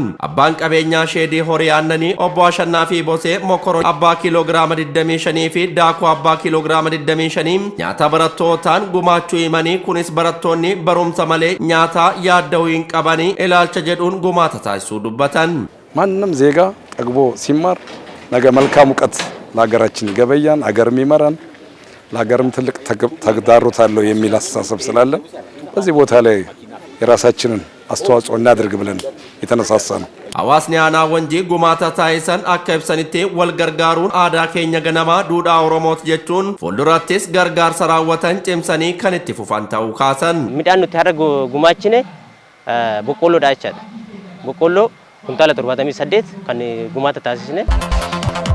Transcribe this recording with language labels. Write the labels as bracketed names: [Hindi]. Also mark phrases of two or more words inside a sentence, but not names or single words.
[Oromo] Abbaan qabeenyaa sheedii horii aannanii obbo Ashannaa fi Bosee mokoron abbaa kiiloogiraama 25 fi daakuu abbaa kiiloogiraama 25 nyaata barattootaan gumaachuu himanii kunis barattoonni barumsa malee nyaata yaadda'uu hin qabanii ilaalcha jedhuun gumaata taasisuu dubbatan. [Amharic] ማንም ዜጋ ጠግቦ ሲማር ነገ መልካም ዕውቀት ለሀገራችን ይገበያል ሀገር የሚመራን ለሀገርም ትልቅ ተግዳሮት አለው የሚል አስተሳሰብ ስላለ በዚህ ቦታ ላይ የራሳችንን አስተዋጽኦ እናድርግ ብለን የተነሳሳ ነው። [Oromo] Hawaasni aanaa Wanjii gumaata taasisan akka ibsanitti wal gargaaruun aadaa keenya ganamaa duudhaa Oromooti jechuun fuuldurattis gargaarsa raawwatan cimsanii kan itti fufan ta'uu kaasan. Midhaan nuti har'a gumaachine boqqoolloodha jechaadha. Boqqoolloo kuntaala 78 kan gumaata taasisne.